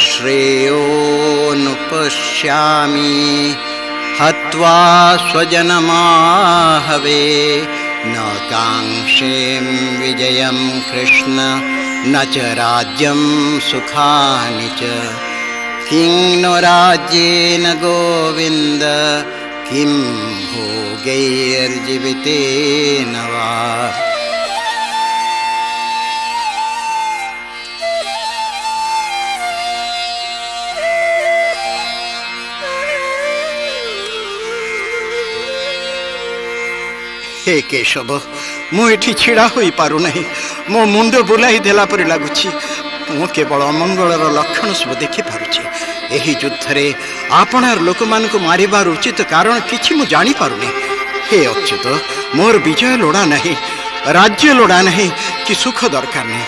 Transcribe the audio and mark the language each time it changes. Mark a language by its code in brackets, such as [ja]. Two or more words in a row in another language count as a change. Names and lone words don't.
[sa] श्रेयोनुपश्यामि हत्वा स्वजनमाहवे न काङ्क्षें विजयं कृष्ण न च राज्यं सुखानि च किं नो राज्येन गोविन्द किं भोगैर्जीवितेन वा। [or] ହେ କେଶବ, ମୁଁ ଏଠି ଛିଡ଼ା ହୋଇ ପାରୁ ନାହିଁ, ମୋ ମୁଣ୍ଡ ବୁଲାଇ ଦେଲା ପରି ଲାଗୁଛି। ମୁଁ କେବଳ ଅମଙ୍ଗଳର ଲକ୍ଷଣ ସବୁ ଦେଖି ପାରୁଛି। ଏହି ଯୁଦ୍ଧରେ ଆପଣାର ଲୋକ ମାନଙ୍କୁ ମାରିବାର ଉଚିତ କାରଣ କିଛି ମୁଁ ଜାଣି ପାରୁନି। ହେ ଅଚ୍ୟୁତ, ମୋର ବିଜୟ ଲୋଡ଼ା ନାହିଁ, ରାଜ୍ୟ ଲୋଡ଼ା ନାହିଁ କି ସୁଖ ଦରକାର ନାହିଁ।